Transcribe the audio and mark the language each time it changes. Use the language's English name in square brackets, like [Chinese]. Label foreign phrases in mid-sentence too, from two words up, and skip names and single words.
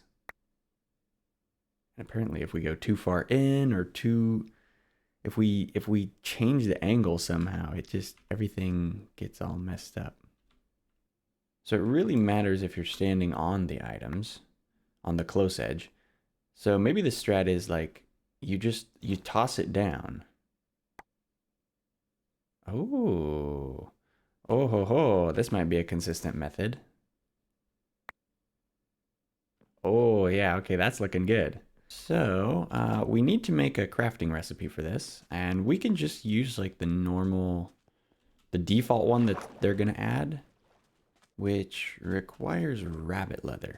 [English] And apparently if we go too far in or if we change the angle somehow, it just, everything gets all messed up. So it really matters if you're standing on the items on the close edge. So maybe the strat is like, you toss it down. Oh, oh ho ho, this might be a consistent method. Oh yeah, okay, that's looking good. So we need to make a crafting recipe for this, and we can just use like the default one that they're gonna add, which requires rabbit leather.